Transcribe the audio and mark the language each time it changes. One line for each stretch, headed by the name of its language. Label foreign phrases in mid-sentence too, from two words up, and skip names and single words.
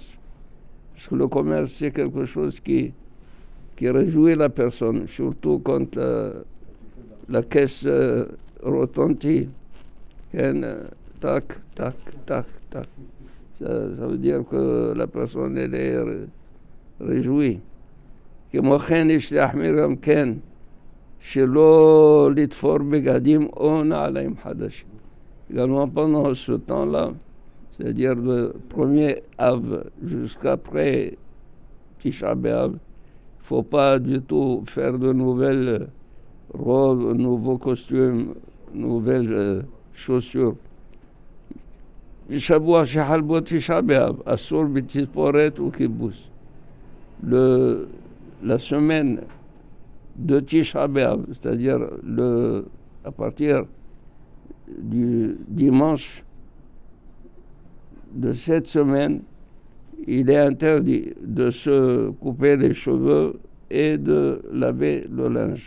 French: Parce que le commerce, c'est quelque chose qui réjouit la personne, surtout quand la caisse retentit. Tac, tac, tac, tac. Ça veut dire que la personne, elle est réjouie.
Hebrew: כמו כן יש להחמיר גם כן שלא לתפור בגדים או נעליים חדשים.
French: Également pendant ce temps-là, c'est-à-dire de 1er Av jusqu'après Tisha B'Av, il ne faut pas du tout faire de nouvelles robes, nouveaux costumes, nouvelles chaussures.
Hebrew: שבוע שחלבו תשעה באב, אסור בתספורת וכיבוס.
French: La semaine de Tisha B'Av, c'est-à-dire à partir du dimanche de cette semaine, il est interdit de se couper les cheveux et de laver le linge.